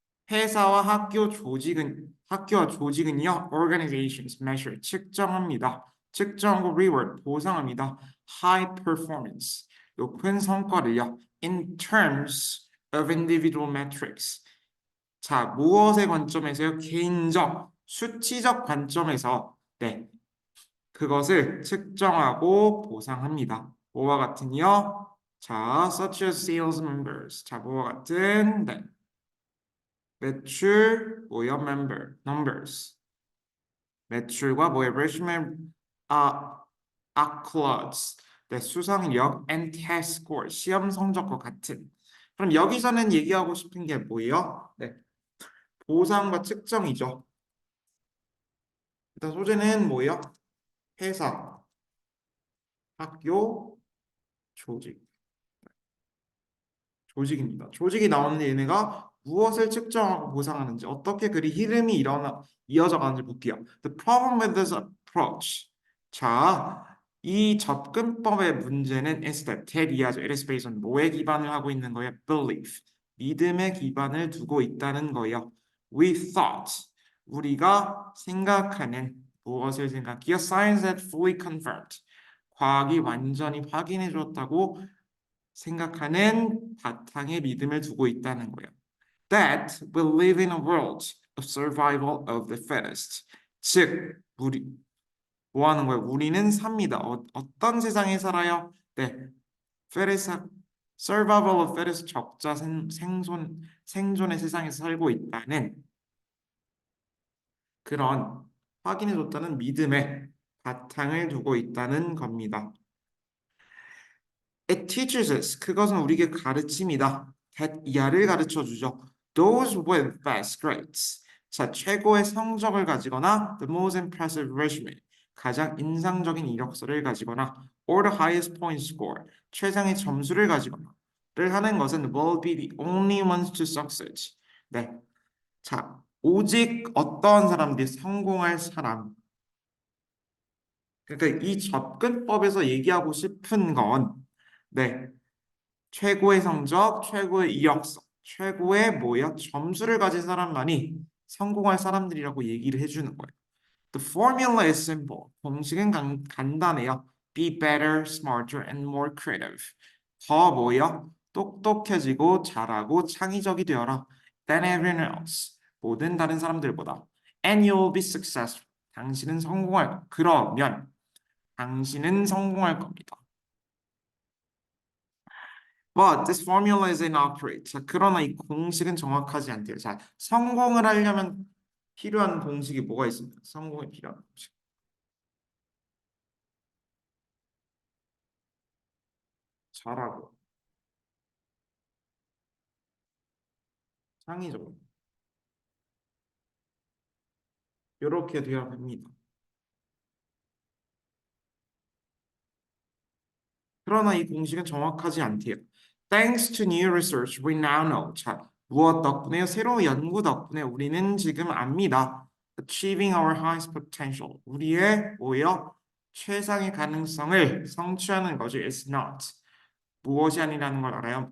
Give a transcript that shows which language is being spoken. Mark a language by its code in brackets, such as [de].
[ko] 회사와 학교와 조직은요, [en] organizations measure [ko] 측정합니다. 측정하고 reward 보상합니다. [en] high performance [ko] 높은 성과를요. [en] in terms of individual metrics. [ko] 자, 무엇의 관점에서요? 개인적 수치적 관점에서 네, 그것을 측정하고 보상합니다. 뭐와 같은요? 자, [en] such as sales numbers. [ko] 자, 뭐와 같은 네. 매출 뭐야 numbers 매출과 뭐야 resume 아 accolades 네, 수상력 [en] and test score [ko] 시험 성적과 같은 그럼 여기서는 얘기하고 싶은 게 뭐예요? 네, 보상과 측정이죠. 일단 소재는 뭐예요? 회사, 학교, 조직 조직입니다. 조직이 나오는데 얘네가 무엇을 측정하고 보상하는지 어떻게 그리 흐름이 이어져 가는지 볼게요. [en] The problem with this approach. [ko] 자, 이 접근법의 문제는 [en] is that [ko] 대리하죠. [en] It is based on [ko] 뭐에 기반을 하고 있는 거예요? [en] Belief. [ko] 믿음에 기반을 두고 있다는 거예요. [en] We thought. [ko] 우리가 생각하는 무엇을 생각해요? [en] Science had fully confirmed. [ko] 과학이 완전히 확인해 줬다고 생각하는 바탕에 믿음을 두고 있다는 거예요. [en] That we live in a world of survival of the fittest. [ko] 즉, 우리 뭐 하는 거예요? 우리는 삽니다. 어떤 세상에 살아요? 네, fittest, [en] survival of fittest [ko] 적자 생존의 세상에서 살고 있다는 그런 확인해줬다는 믿음에 바탕을 두고 있다는 겁니다. [en] It teaches us. [ko] 그것은 우리에게 가르칩니다. [en] that [ko] 야를 가르쳐 주죠. [en] Those with best grades. 자, [ko] 최고의 성적을 가지거나 [en] the most impressive resume. [ko] 가장 인상적인 이력서를 가지거나 [en] or the highest point score. [ko] 최상의 점수를 가지거나를 하는 것은 [en] will be the only ones to succeed. [ko] 네. 자, 오직 어떤 사람들이 성공할 사람. 그러니까 이 접근법에서 얘기하고 싶은 건 네. 최고의 성적, 최고의 이력서, 최고의 뭐야? 점수를 가진 사람만이 성공할 사람들이라고 얘기를 해주는 거예요. [en] The formula is simple. [ko] 공식은 간단해요. [en] Be better, smarter, and more creative. [ko] 더 뭐야? 똑똑해지고 잘하고 창의적이 되어라. [en] Than everyone else. [ko] 모든 다른 사람들보다. [en] And you will be successful. [ko] 당신은 성공할. 그러면 당신은 성공할 겁니다. [en] But this formula is inaccurate. [ko] 자, 그러나 이 공식은 정확하지 않대요. 자, 성공을 하려면 필요한 공식이 뭐가 있습니까? 성공에 필요한 공식. 잘하고, 창의적으로. 이렇게 되어야 합니다. 그러나 이 공식은 정확하지 않대요. [en] Thanks to new research, we now know. [ko] 자, 무엇 덕분에요? 새로운 연구 덕분에 우리는 지금 압니다. [en] Achieving our highest potential. [ko] 우리의 뭐요? 최상의 가능성을 성취하는 것이 [en] is not. [ko] 무엇이 아니라는 걸 알아요?